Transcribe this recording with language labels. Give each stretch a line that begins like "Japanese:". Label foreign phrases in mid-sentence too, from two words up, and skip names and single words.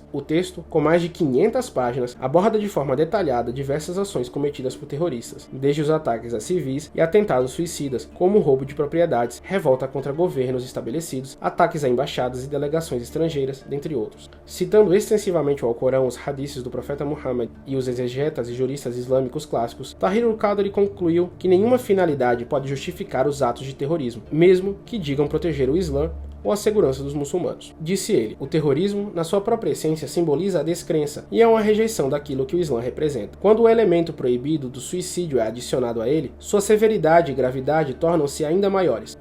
Portuguese: O texto, com mais de 500 páginas, aborda de forma detalhada diversas ações cometidas por terroristas, desde os ataques a civis e atentados suicidas, como o roubo de propriedades, revolta contra governos estabelecidos, ataques a embaixadas e delegações estrangeiras, dentre outros. Citando extensivamente o Alcorão, os hadiths do profeta Muhammad e os exegetas e juristas islâmicos clássicos, Tahir al-Qadri concluiu que nenhuma finalidade pode justificar os atos de terrorismo, mesmo que digam proteger o Islã ou a segurança dos muçulmanos. Disse ele, o terrorismo, na sua própria essência, simboliza a descrença e é uma rejeição daquilo que o Islã representa. Quando o elemento proibido do suicídio é adicionado a ele, sua severidade e gravidade tornam-se ainda maiores.